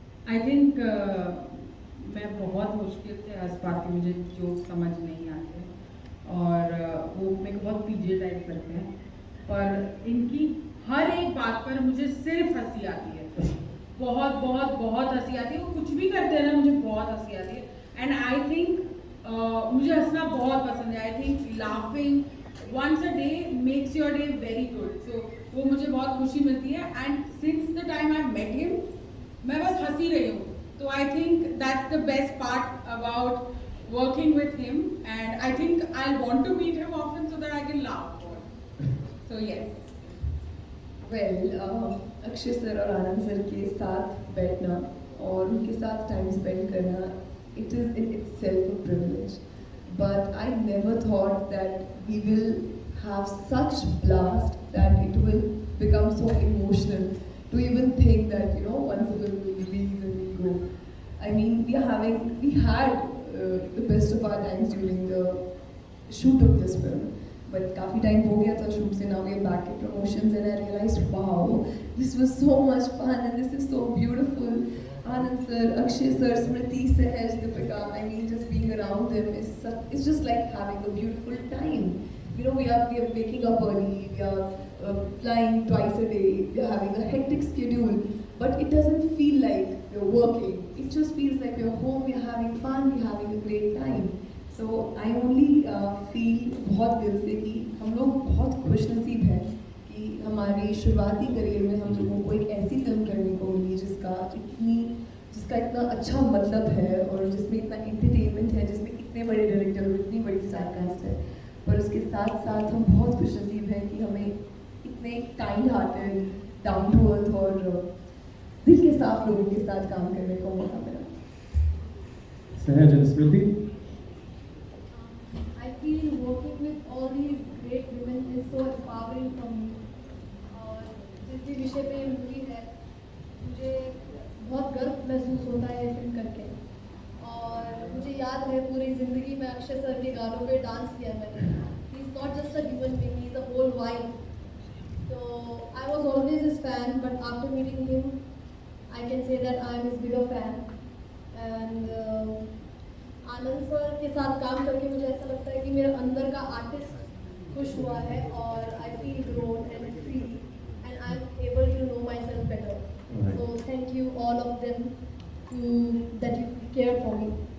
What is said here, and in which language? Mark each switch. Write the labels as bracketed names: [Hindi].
[Hindi] I think मैं बहुत मुश्किल से हंस पाती हूँ, मुझे जोक समझ नहीं आते और वो मेरे को बहुत पीजे टाइप लगते हैं, पर इनकी हर एक बात पर मुझे सिर्फ हंसी आती है, बहुत बहुत बहुत हंसी आती है। वो कुछ भी करते हैं ना, मुझे बहुत हंसी आती है। [English] and I think [Hindi] मुझे हंसना बहुत पसंद है। [English] I think laughing once a day makes your day very good, so [Hindi] वो मुझे बहुत खुशी मिलती है। [English] and since the time I met him, [Hindi] मैं बस हंसी रही हूँ, तो [English] I think that's the best part about working with him, and I think I'll want to meet him often so that I can laugh more. So yes. Well [Hindi] Akshay sir और आनंद sir के साथ बैठना और उनके साथ टाइम स्पेंड करना, [English] It is in itself a privilege, but I never thought that we will have such blast that it will become so emotional to even think that you know once the film will release and we'll go. I mean, we had the best of our times during the shoot of this film. But [Hindi] काफ़ी time हो गया था shoot से, [English] now we are back at promotions and I realized, wow, this was so much fun and this is so beautiful. Anand sir, Akshay sir, Smriti, Sahaj, Deepika, I mean, just being around them it's just like having a beautiful time. You know, we are waking up early, we are flying twice a day, we are having a hectic schedule, but it doesn't feel like we're working. It just feels like we're home, we're having fun, we're having a great time. So I only feel [Hindi] बहुत दिल से कि हम लोग बहुत खुशनसीब हैं कि हमारी शुरुआती करियर में हम लोगों को एक ऐसी फिल्म करने को मिली जिसका इतना अच्छा मतलब है और जिसमें इतना एंटरटेनमेंट है, जिसमें इतने बड़े डायरेक्टर और इतनी बड़ी स्टार कास्ट है। पर उसके साथ साथ हम बहुत खुशनसीब हैं कि हमें इतने kind hearted, down to earth और दिल के साफ लोगों के साथ काम करने को मौका मिला। [English] Sahaj and Smriti, I feel working with all these great women is so empowering for me. [Hindi] और जिस भी विषय पे मूवी है, मुझे बहुत गर्व महसूस होता है फिल्म करके। और मुझे याद है पूरी ज़िंदगी में अक्षय सर के गानों पे डांस किया मैंने। [English] He is not just a human being, he is a whole vibe. So I was always his fan, but after meeting him, I can say that I am his bigger fan. [Hindi] And Anand sir के साथ काम करके मुझे ऐसा लगता है कि मेरे अंदर का आर्टिस्ट खुश हुआ है और [English] I feel grown and free and I am able to know myself better. So thank you all of them that you care for me.